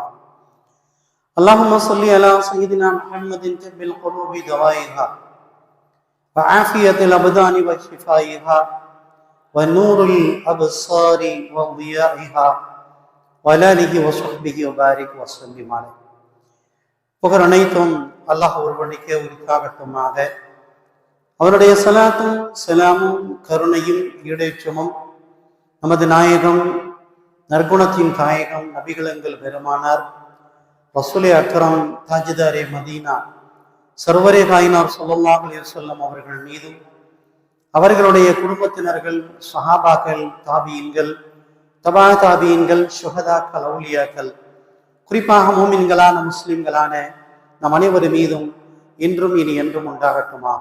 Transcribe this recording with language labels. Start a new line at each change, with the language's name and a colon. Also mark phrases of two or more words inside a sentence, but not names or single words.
Arabic: اللهم صل على سيدنا محمد طب القلوب دوائها وعافية الأبدان وشفائها ونور الأبصار وضيائها وعلى آله وصحبه وبارك وسلم عليه.
Tamil: புகழ் அனைத்தும் அல்லாஹ் ஒருவனுக்கே உரித்தாகட்டுமாக. அவருடைய சலாத்தும் சலாமும் கருணையும் ஈடேற்றமும் நமது நாயகம் நற்குணத்தின் தாயகம் நபிகளங்கள் பெருமானார்
Urdu: رسول اکرم تاجدار مدینہ سرور کائنات
Arabic: صلى الله عليه وسلم
Tamil: அவர்கள் மீதும் அவர்களுடைய குடும்பத்தினர்கள் சஹாபாக்கள் தாபீன்கள் தபா தாபீன்கள் சுஹதாக்கள் அவுலியாக்கள் குறிப்பாக மூமின்களான முஸ்லிம்களான நம் அனைவரும் மீதும் இன்றும் இனி என்றும் உண்டாகட்டுமாக.